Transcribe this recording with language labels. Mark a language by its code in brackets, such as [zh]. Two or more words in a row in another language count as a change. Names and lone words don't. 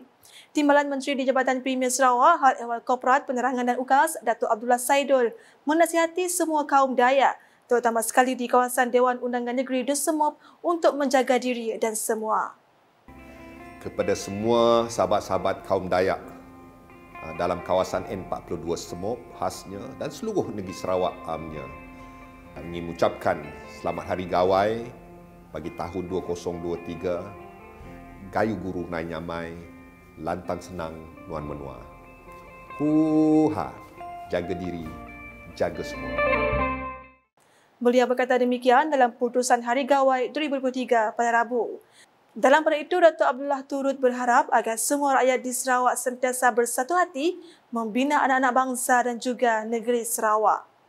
[ms] Timbalan Menteri di Jabatan Premier Sarawak, Hal Ehwal Korporat Penerangan dan UKAS, Datuk Abdullah Saidul, menasihati semua kaum Dayak, terutama sekali di kawasan Dewan Undangan Negeri Desemop untuk menjaga diri dan semua. Kepada semua sahabat-sahabat kaum Dayak dalam kawasan N42 Semop khasnya dan seluruh negeri Sarawak amnya, kami mengucapkan Selamat Hari Gawai bagi tahun 2023. [iba] Gayu guru nai nyamai, lantang senang nuan menua. [ms] Huha, jaga diri, jaga semua. Beliau berkata demikian dalam putusan Hari Gawai 2023 pada Rabu. Dalam pada itu, Datuk Abdullah turut berharap agar semua rakyat di Sarawak sentiasa bersatu hati membina anak-anak bangsa dan juga negeri Sarawak.